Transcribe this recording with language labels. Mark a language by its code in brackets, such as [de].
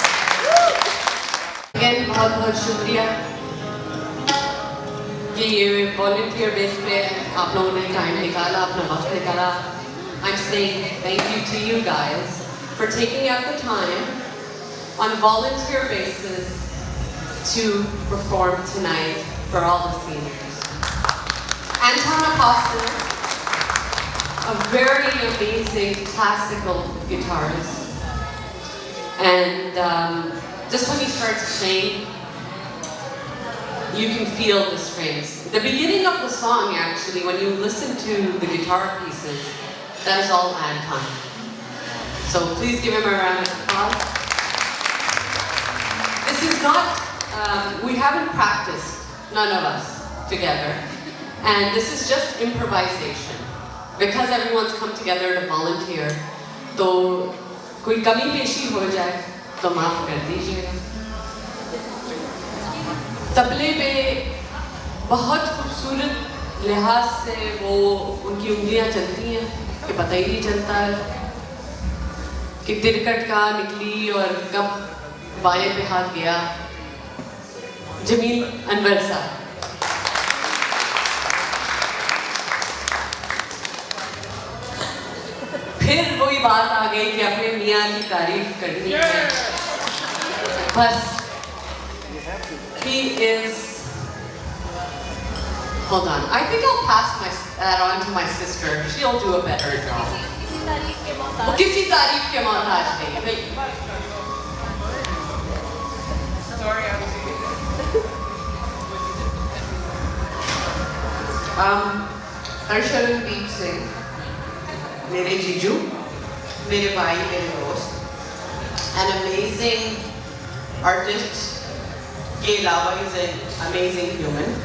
[hi] बहुत बहुत शुक्रिया कि ये वॉलंटियर बेस पे आप लोगों ने टाइम निकाला, अपना वक्त निकाला. [en] I'm saying thank you to you guys for taking out the time on volunteer basis to perform tonight for all the seniors. Anton Apostle, a very amazing classical guitarist. And just when he starts playing, you can feel the strings. The beginning of the song, actually, when you listen to the guitar pieces, that is all Anton. So please give him a round of applause. This is not, we haven't practiced, none of us, together. And this is just improvisation. Because everyone's come together to volunteer, [hi] तो कोई कमी पेशी हो जाए तो माफ कर दीजिएगा. तबले पे बहुत खूबसूरत लिहाज से वो उनकी उंगलियां चलती हैं कि पता ही नहीं चलता है कि तिरकट कहाँ निकली और कब बाएं पे हाथ गया. जमील अनवर साहब. फिर वही बात आ गई कि अपने मियाँ की तारीफ करनी है. [en] बस he is. Hold on. I think I'll pass that on to my sister. She'll do a better job. [hi] वो किसी तारीफ के मोहताज नहीं. हर्षदीप सिंह, मेरे जीजू, मेरे भाई, मेरे दोस्त, [en] an amazing artist [hi] के अलावा [en] is an amazing human.